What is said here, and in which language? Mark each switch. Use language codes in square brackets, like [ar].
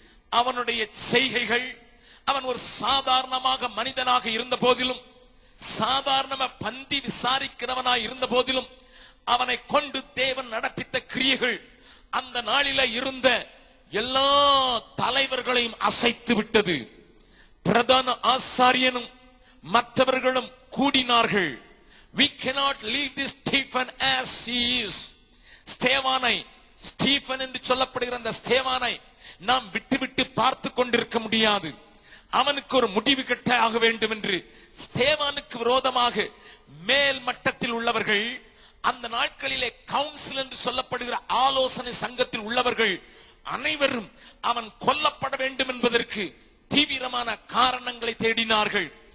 [ta] அவனுடைய செய்கைகள், அவன் ஒரு சாதாரணமாக மனிதனாக இருந்த போதிலும், சாதாரண பந்தி விசாரிக்கிறவனாய் இருந்த போதிலும், அவனை கொண்டு தேவன் நடப்பித்த கிரியைகள் அந்த நாளில இருந்த எல்லா தலைவர்களையும் அசைத்து விட்டது. பிரதான ஆசாரியனும் மற்றவர்களும் கூடினார்கள். [en] We cannot leave this Stephen as he is. [ta] ஸ்தேவானை, Stephen என்று சொல்லப்படுகிற அந்த ஸ்தேவானை நாம் விட்டு விட்டு பார்த்து கொண்டிருக்க முடியாது. அவனுக்கு ஒரு முடிவு கட்ட ஆக வேண்டும் என்று ஸ்தேவானுக்கு விரோதமாக மேல் மட்டத்தில் உள்ளவர்கள், அந்த நாட்களிலே கவுன்சில் என்று சொல்லப்படுகிற ஆலோசனை சங்கத்தில் உள்ளவர்கள் அனைவரும் அவன் கொல்லப்பட வேண்டும் என்பதற்கு தீவிரமான காரணங்களை தேடினார்கள்.